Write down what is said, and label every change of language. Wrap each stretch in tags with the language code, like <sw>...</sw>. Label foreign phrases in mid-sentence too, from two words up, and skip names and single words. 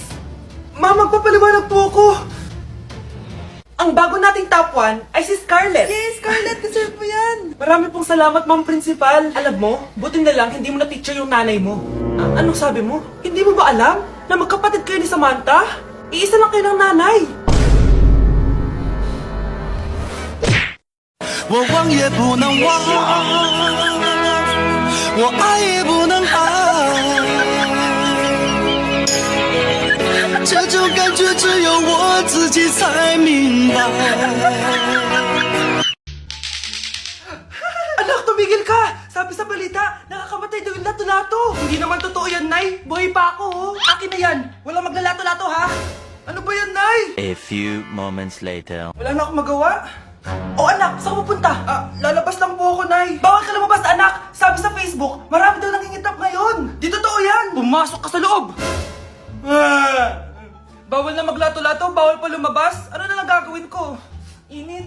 <tl>Ma'am, magpapaliwanag po ako. Ang bago nating top 1 ay si Scarlett. Yes, Scarlett, deserve mo yan. Marami pong salamat,</tl> <en>ma'am principal.</en> <tl>Alam mo, buti na lang hindi mo na-teacher yung nanay mo. Anong sabi mo? Hindi mo ba alam na magkapatid kayo ni Samantha? Iisa lang kayo ng nanay.</tl> <zh>我忘也不能忘，我爱也不能爱，这种感觉只有我自己才明白。</zh> <tl>Anak, tumigil ka! Sabi sa balita, nakakamatay daw yung lato-lato. Hindi naman totoo yan, Nay. Buhay pa ako, Akin na yan. Walang maglalato-lato, ha? Ano ba yan, Nay?</tl> <en>A few moments later.</en> <tl>Wala na akong magawa. Anak, saan ka pupunta? Lalabas lang po ako, Nay. Bawal ka lumabas, anak. Sabi sa Facebook, marami daw nangingitap ngayon. Di totoo yan. Pumasok ka sa loob. Bawal na maglato-lato, bawal pa lumabas. Ano na lang gagawin ko? Init.</tl>